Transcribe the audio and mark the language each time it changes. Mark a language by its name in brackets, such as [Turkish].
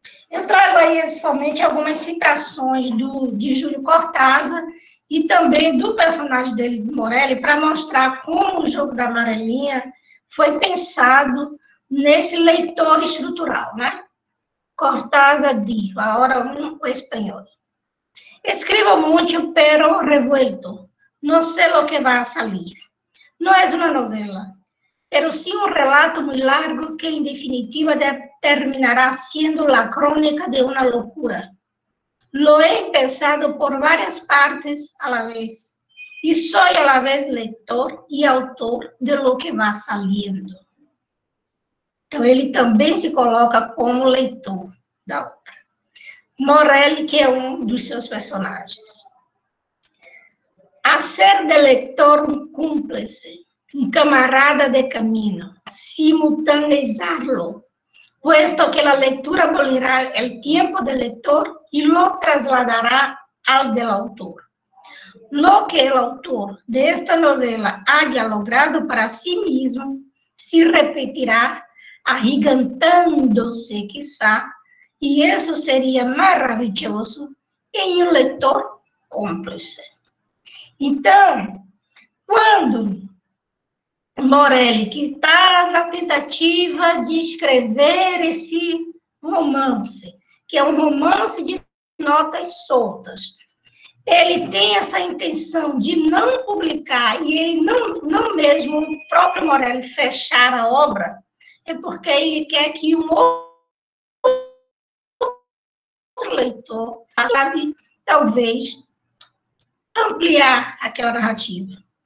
[Portuguese] Eu trago aí somente algumas citações de Júlio Cortázar e também do personagem dele, Morelli, para mostrar como o Jogo da Amarelinha foi pensado nesse leitor estrutural, né? [Spanish] Cortázar dijo, ahora [Portuguese] o espanhol. [Spanish] Escribo mucho, pero revuelto. No sé lo que va a salir. No es una novela, pero sí un relato muy largo que, en definitiva, terminará siendo la crónica de una locura. Lo he empezado por varias partes a la vez, y soy a la vez lector y autor de lo que va saliendo. [Portuguese] Então, ele também se coloca como leitor da obra. Morelli, que é um dos seus personagens. [Spanish] Hacer de lector un cúmplice, un camarada de camino, simultaneizarlo, puesto que la lectura abolirá el tiempo del lector y lo trasladará al del autor. Lo que el autor de esta novela haya logrado para sí mismo se repetirá, agigantándose quizá, y eso sería maravilloso [Portuguese] em um leitor cúmplice. Então, quando Morelli, que está na tentativa de escrever esse romance, que é um romance de notas soltas, ele tem essa intenção de não publicar, e ele não mesmo, o próprio Morelli, fechar a obra, é porque ele quer que um outro leitor, sabe, talvez, ampliar aquela narrativa.